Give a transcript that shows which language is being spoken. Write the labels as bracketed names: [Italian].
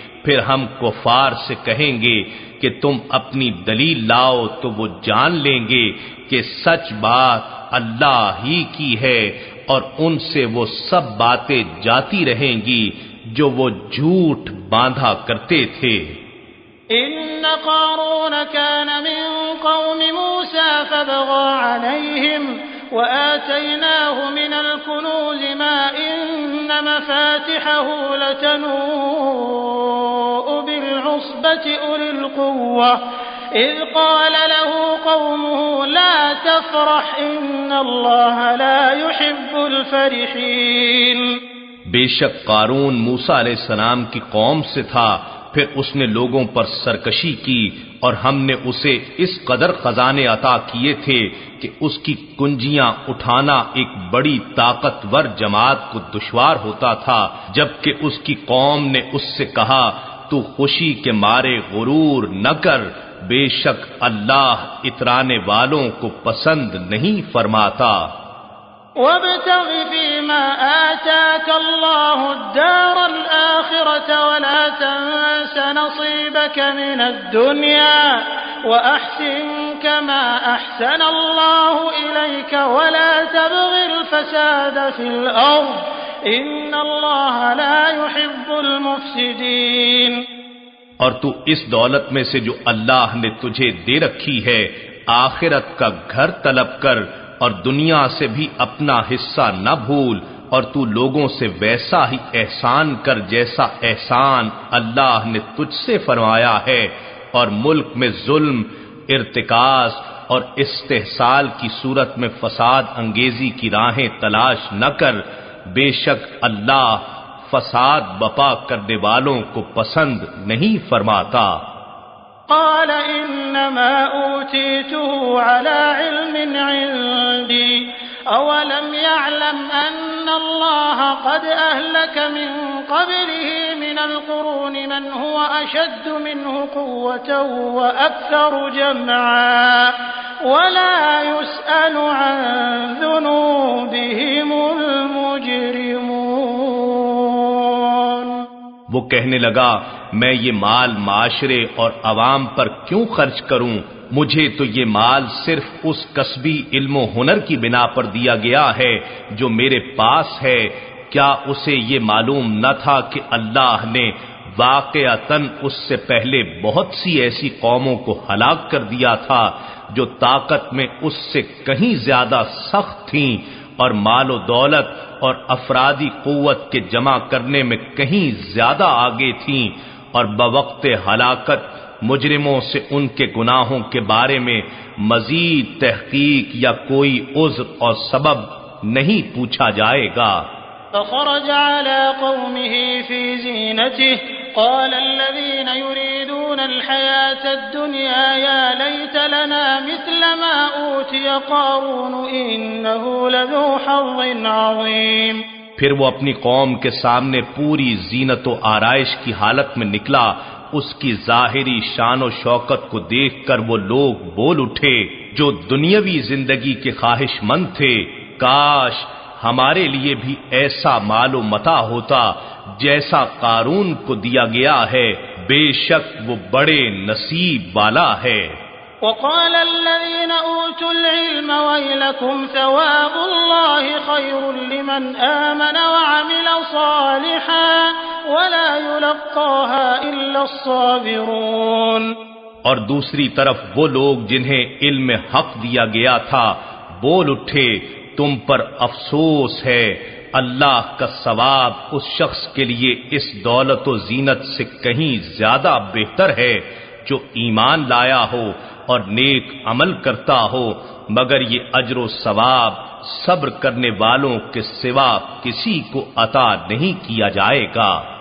[Urdu] پھر ہم کفار سے کہیں گے کہ تم اپنی دلیل لاؤ تو وہ جان لیں گے کہ سچ بات اللہ ہی کی ہے، اور ان سے وہ سب باتیں جاتی رہیں گی جو وہ جھوٹ باندھا کرتے تھے۔ [Arabic] إن قارون كان من قوم موسى فبغى عليهم وآتيناه من الكنوز ما إن مفاتحه لتنوء بالعصبة أولي القوة إذ قال له قومه لا تفرح إن الله لا يحب الفرحين۔ [Urdu] بے شک قارون موسیٰ علیہ السلام کی قوم سے تھا، پھر اس نے لوگوں پر سرکشی کی اور ہم نے اسے اس قدر خزانے عطا کیے تھے کہ اس کی کنجیاں اٹھانا ایک بڑی طاقتور جماعت کو دشوار ہوتا تھا، جبکہ اس کی قوم نے اس سے کہا تو خوشی کے مارے غرور نہ کر، بے شک اللہ اترانے والوں کو پسند نہیں فرماتا۔ [Arabic] وابتغ فيما آتاك الله الدار الآخرة ولا تنس نصيبك من الدنيا وأحسن كما أحسن الله إليك ولا تبغ الفساد في الأرض إن الله لا يحب المفسدين۔ [Urdu] اور تو اس دولت میں سے جو اللہ نے تجھے دے رکھی ہے آخرت کا گھر طلب کر، اور دنیا سے بھی اپنا حصہ نہ بھول، اور تو لوگوں سے ویسا ہی احسان کر جیسا احسان اللہ نے تجھ سے فرمایا ہے، اور ملک میں ظلم، ارتکاز اور استحصال کی صورت میں فساد انگیزی کی راہیں تلاش نہ کر، بے شک اللہ فساد بپا کرنے والوں کو پسند نہیں فرماتا۔ [Arabic] قال إنما أوتيته على علم عندي أولم يعلم أن الله قد أهلك من قبله من القرون من هو أشد منه قوة وأكثر جمعا ولا يسأل عن ذنوبهم المجرمون۔ [Urdu] وہ کہنے لگا میں یہ مال معاشرے اور عوام پر کیوں خرچ کروں، مجھے تو یہ مال صرف اس کسبی علم و ہنر کی بنا پر دیا گیا ہے جو میرے پاس ہے، کیا اسے یہ معلوم نہ تھا کہ اللہ نے واقعتاً اس سے پہلے بہت سی ایسی قوموں کو ہلاک کر دیا تھا جو طاقت میں اس سے کہیں زیادہ سخت تھیں اور مال و دولت اور افرادی قوت کے جمع کرنے میں کہیں زیادہ آگے تھیں، اور بوقت ہلاکت مجرموں سے ان کے گناہوں کے بارے میں مزید تحقیق یا کوئی عذر اور سبب نہیں پوچھا جائے گا۔ [Arabic] فخرج على قومه في زينته قال الذين يريدون الحياة الدنيا يا ليت لنا مثل ما أوتي قارون إنه لذو حظ عظيم۔ [Urdu] پھر وہ اپنی قوم کے سامنے پوری زینت و آرائش کی حالت میں نکلا، اس کی ظاہری شان و شوکت کو دیکھ کر وہ لوگ بول اٹھے جو دنیاوی زندگی کے خواہش مند تھے، کاش ہمارے لیے بھی ایسا مال و متاع ہوتا جیسا قارون کو دیا گیا ہے، بے شک وہ بڑے نصیب والا ہے۔ [Arabic] وقال الذين أوتوا العلم ويلكم ثواب الله خير لمن آمن وعمل صالحا ولا يلقاها إلا الصابرون۔ [Urdu] اور دوسری طرف وہ لوگ جنہیں علم حق دیا گیا تھا بول اٹھے تم پر افسوس ہے، اللہ کا ثواب اس شخص کے لیے اس دولت و زینت سے کہیں زیادہ بہتر ہے جو ایمان لایا ہو اور نیک عمل کرتا ہو، مگر یہ اجر و ثواب صبر کرنے والوں کے سوا کسی کو عطا نہیں کیا جائے گا۔